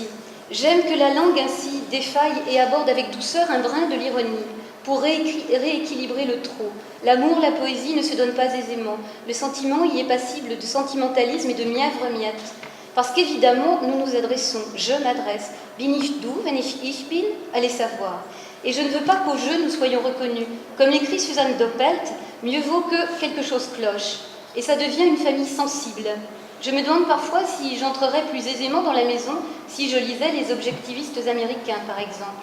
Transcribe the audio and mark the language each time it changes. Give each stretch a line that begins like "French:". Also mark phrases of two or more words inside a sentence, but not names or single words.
French: J'aime que la langue ainsi défaille et aborde avec douceur un brin de l'ironie, pour rééquilibrer le trop. L'amour, la poésie ne se donnent pas aisément. Le sentiment y est passible de sentimentalisme et de mièvre-miette. Parce qu'évidemment, nous nous adressons, je m'adresse,
German: bin ich du, wenn ich bin,
French: allez savoir. Et je ne veux pas qu'au jeu nous soyons reconnus. Comme l'écrit Suzanne Doppelt, mieux vaut que quelque chose cloche. Et ça devient une famille sensible. Je me demande parfois si j'entrerais plus aisément dans la maison si je lisais les objectivistes américains, par exemple.